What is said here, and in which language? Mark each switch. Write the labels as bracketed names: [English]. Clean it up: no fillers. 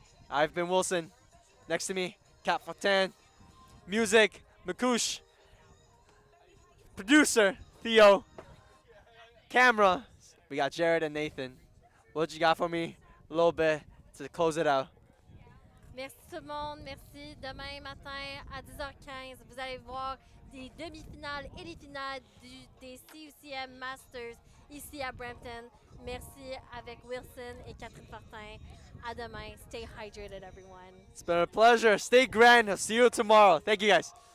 [English] I've been Wilson. Next to me, Cat Fatan. Music, Makush. Producer, Theo. Camera, we got Jared and Nathan. What you got for me? A little bit to close it out. [French] Merci tout le monde, merci. Demain matin à 10h15, vous allez voir des demi-finales et les finales des CUCM Masters ici à Brampton. Merci avec Wilson et Catherine Fortin. À demain. [English] Stay hydrated, everyone. It's been a pleasure. Stay grand. I'll see you tomorrow. Thank you, guys.